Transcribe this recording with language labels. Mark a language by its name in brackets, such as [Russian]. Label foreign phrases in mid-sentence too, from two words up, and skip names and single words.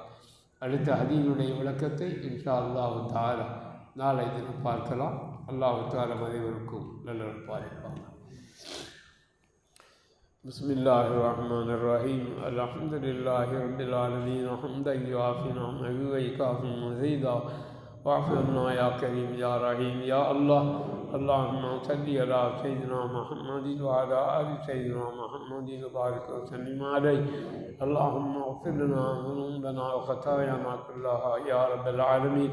[Tamil] அடுத்த ஹதீஸுடைய விளக்கத்தை [Arabic] إن شاء الله تعالى [Tamil] நாளை தினம் பார்க்கலாம். [Arabic] الله تعالى [Tamil] அனைவருக்கும் நல்லவர் பாலிப்பாங்க. [Arabic] بسم الله الرحمن الرحيم. الحمد لله رب العالمين. حمدا يوافي نعمه ويكافئ مزيده واعف عنا يا كريم يا رحيم يا الله. اللهم صل على سيدنا محمد وعلى آل سيدنا محمد وبارك وسلم عليه. اللهم اغفر لنا ذنوبنا وخطايانا كلها يا رب العالمين.